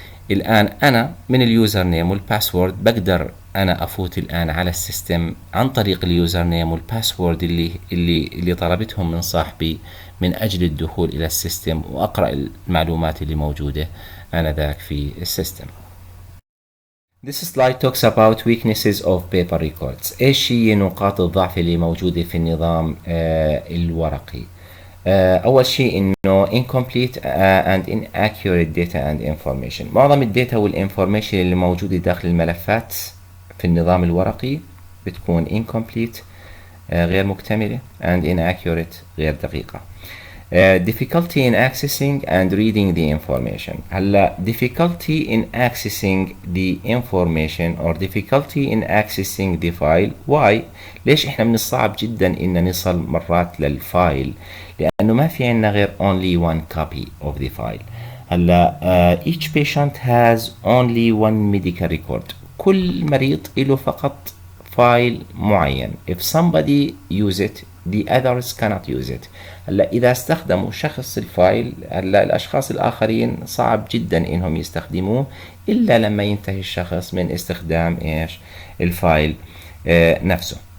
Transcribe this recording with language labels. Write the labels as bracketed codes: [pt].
[ar] الآن أنا من اليوزر نيم والباسورد بقدر أنا أفوت الآن على السيستم عن طريق اليوزر نيم والباسورد اللي طلبتهم من صاحبي من أجل الدخول إلى السيستم، وأقرأ المعلومات اللي موجودة آنذاك في السيستم. [en] This slide talks about weaknesses of paper records. [ar] إيش هي نقاط الضعف اللي موجودة في النظام الورقي؟ أول شيء إنه [en] incomplete and inaccurate data and information. [ar] معظم الداتا والinformation اللي موجودة داخل الملفات في النظام الورقي بتكون incomplete، غير مكتملة، [en] and inaccurate، [ar] غير دقيقة. [en] difficulty in accessing and reading the information. هلا difficulty in accessing the information or difficulty in accessing the file. [ar] why؟ ليش احنا من الصعب جدا ان نصل مرات للفايل؟ لانه ما في عنا غير [en] only one copy of the file. هلا each patient has only one medical record. [ar] كل مريض له فقط فايل معين. [en] if somebody use it the others cannot use it. [ar] هلا إذا استخدموا شخص الفايل، هلا الأشخاص الآخرين صعب جدا إنهم يستخدموه إلا لما ينتهي الشخص من استخدام إيش؟ الفايل نفسه.